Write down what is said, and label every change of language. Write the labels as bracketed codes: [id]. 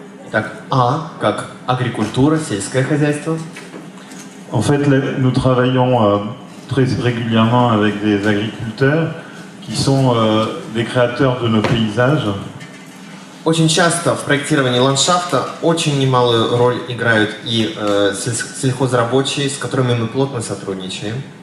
[ru] Так, А как агрикультура, сельское хозяйство. [fr] En fait, nous travaillons très régulièrement avec des agriculteurs qui sont des créateurs de nos paysages. [ru] Очень часто в проектировании ландшафта очень немалую роль играют и сельхозрабочие, с которыми мы плотно сотрудничаем.